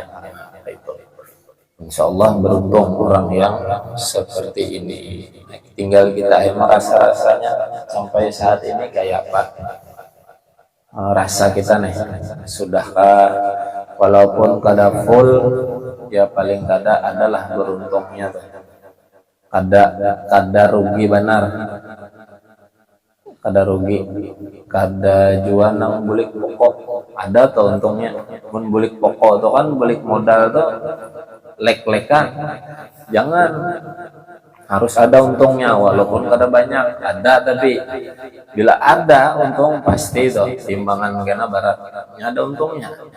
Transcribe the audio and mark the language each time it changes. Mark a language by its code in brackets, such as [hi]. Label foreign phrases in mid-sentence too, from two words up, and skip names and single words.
[bjn] Itu [ar] إن شاء الله [bjn] beruntung orang yang seperti ini. Tinggal kita merasa rasanya sampai saat ini kayak apa rasa kita nih, sudahkah walaupun kada full ya paling kada adalah beruntungnya tuh. Kada rugi benar, kada rugi, kada jual nang bulik pokok ada tuh untungnya. Mun bulik pokok tuh kan bulik modal tuh lek-lekan, jangan, harus ada untungnya walaupun kada banyak ada, tapi bila ada untung pasti tuh timbangan kena baratnya ada untungnya.